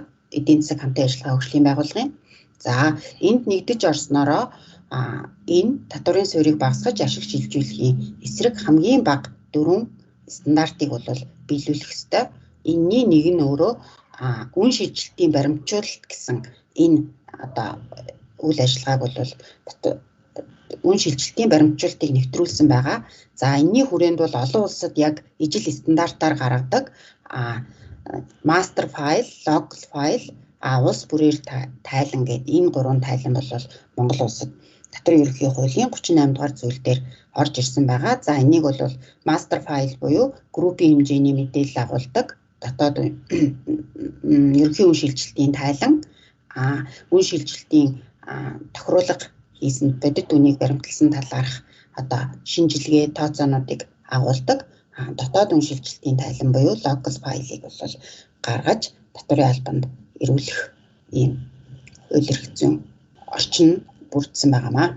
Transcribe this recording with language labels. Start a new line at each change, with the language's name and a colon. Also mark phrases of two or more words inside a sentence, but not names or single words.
Mongolian: Эдийн засаг хамтын ажиллагаа хөгжлийн байгууллагын. За энд нэгдэж орсноороо энэ татврын суурийг багасгаж ашиг шилжүүлэхийн эсрэг хамгийн бага 4 стандартыг бол биелүүлэх ёстой. Энэний нэг нь өөрөө үн шилжилтийн баримтжуулалт гэсэн энэ одоо үйл ажиллагааг бол үн шилжилтийн баримтжуулалтыг нэвтрүүлсэн байгаа. За энэний хүрээнд бол олон улсад яг ижил стандартаар гаргадаг
English: master file, local file,
Mongolian: улс бүрээр тайлан гэдэг энэ 3 тайлан бол Монгол улсад татврын ерөнхий хуулийн 38 дугаар зүйлдер орж ирсэн байгаа. За энийг бол
English: master file
Mongolian: буюу группийн хэмжээний мэдээлэл агуулдаг дотоод ерөнхий үн шилжилтийн тайлан, үн шилжилтийн тохируулга хийсэн бодит үнийг баримтлсан талаарх одоо шинжилгээ тооцоонуудыг агуулдаг дотоод үн шилжилтийн тайлан буюу
English: local file-
Mongolian: ийг бол гаргаж татврын албанд ирүүлэх ийм хууль эрх зүйн орчин бүрдсэн байгаамаа.